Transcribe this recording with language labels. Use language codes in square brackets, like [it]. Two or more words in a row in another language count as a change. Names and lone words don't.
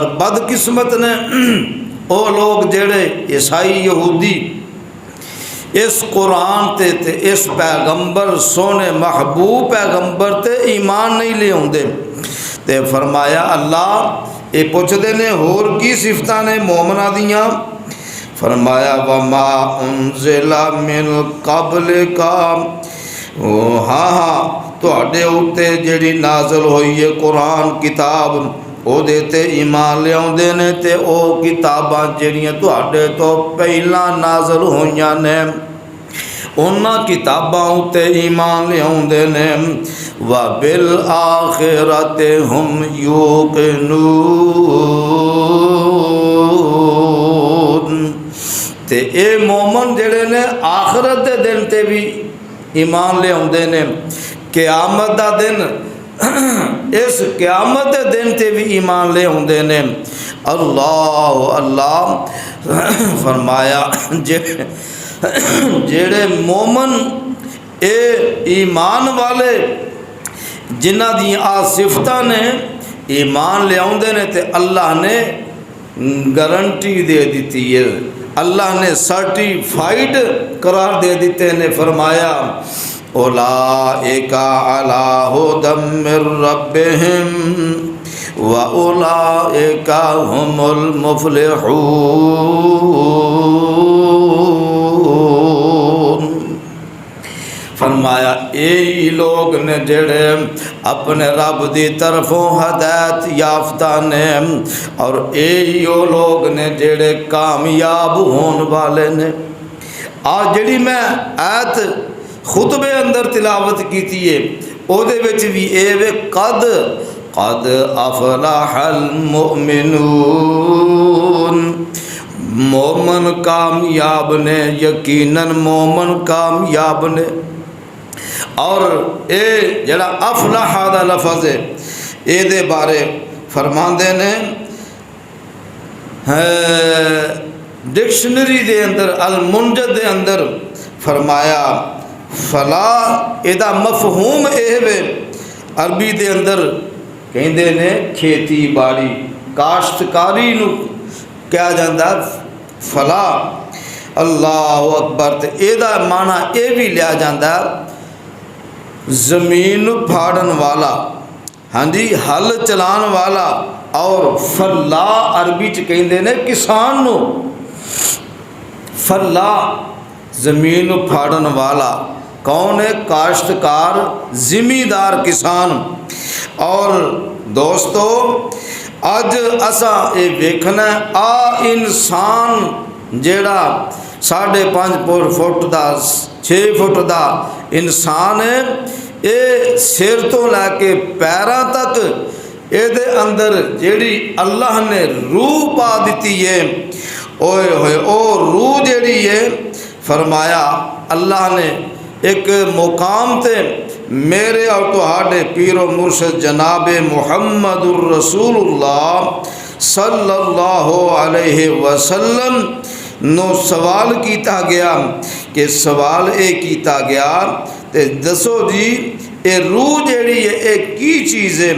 [pa] بدقسمت نے او لوک جیہڑے عیسائی یہودی اس قرآن تے اس پیغمبر سوہنے محبوب پیغمبر تے ایمان نہیں لے آؤندے. تے فرمایا اللہ اے پچھدے نے ہور کی صفتاں نے مومناں دیاں. فرمایا [ar] وما أنزل من قبلك, [pa] ہاں ہاں تہاڈے اتے جیہڑی نازل ہوئی ہے قرآن کتاب اوہدے تے ایمان لے آؤندے نے، تے او کتاباں جیہڑیاں تہاڈے توں پہلاں نازل ہوئیاں نے انہاں کتاباں اتے ایمان لے آؤندے نے. [ar] وبالآخرة هم يوقنون, [pa] تے اے مومن جیہڑے نے آخرت دے دن تے بھی ایمان لے آؤندے نے. قیامت دا دن، اس قیامت دے دن تے بھی ایمان لے آؤندے نے. اللہ اللہ. فرمایا جیہڑے مومن اے ایمان والے جنہاں دیاں اے صفتاں نے ایمان لے آؤندے نے تے اللہ نے گارنٹی دے دتی ہے، اللہ نے سرٹیفائیڈ قرار دے دتے نے. [ar] फरमाया أولئك على هدى من ربهم وأولئك هم المفلحون. [pa] فرمایا ایہی لوک نے جیہڑے اپنے رب دی طرفوں ہدایت یافتہ نے، اور ایہی او لوک نے جیہڑے کامیاب ہون والے نے. اج جیہڑی میں آیت خطبے اندر تلاوت کیتی ہے اوہدے وچ بھی اے وے [ar] قد قد أفلح المؤمنون, [pa] مومن کامیاب نے، یقیناً مومن کامیاب نے. اور اے جیہڑا افلح دا لفظ ہے اے بارے فرماندے نے ڈکشنری دے اندر المنجد دے اندر فرمایا فلح ایہدا مفہوم اے وے عربی دے اندر کہندے نے کھیتی باڑی کاشتکاری نوں کہا جاتا فلح. [ar] الله أكبر. [pa] تو ایہدا معنی اے بھی لیا جاتا زمین پاڑن والا، ہاں جی ہل چلان والا، اور فلح عربی چ کہندے نے کسان نوں. فلح زمین پاڑن والا کون ہے? کاشتکار، زمیندار، کسان. اور دوستو اج اساں اے ویکھنا اے انسان جیہڑا 5.5 فٹ دا 6 فٹ دا انسان ہے، اے سر توں لے کے پیراں تک اے اندر جیہڑی اللہ نے روح پا دتی ہے، اوئے ہوئے او روح جیہڑی ہے فرمایا اللہ نے اک مقام تے میرے اور تہاڈے پیر و مرشد جناب [ar] محمد رسول الله صلى الله عليه وسلم [pa] نوں سوال کیتا گیا کہ سوال اے کیتا گیا تے دسو جی اے روح جیہڑی ہے اے کی چیز ہے.